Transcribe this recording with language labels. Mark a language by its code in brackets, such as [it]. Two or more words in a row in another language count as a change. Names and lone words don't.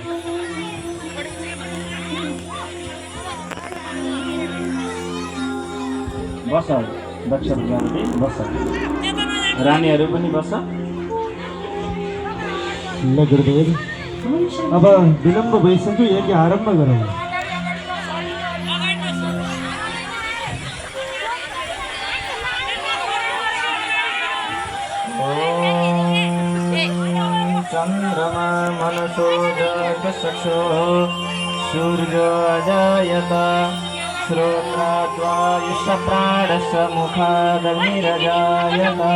[ne] बस दक्ष प्रजापति, बस। रानीहरू पनि बस। ल गुरुदेव, अब विलम्ब भइसक्यो, यज्ञ आरम्भ गरौँ। [sa] चन्द्रमा मनसो जगचक्षु सूर्यो अजायत श्रोत्राद्वायुष्य प्राणस्य मुखादग्निरजायत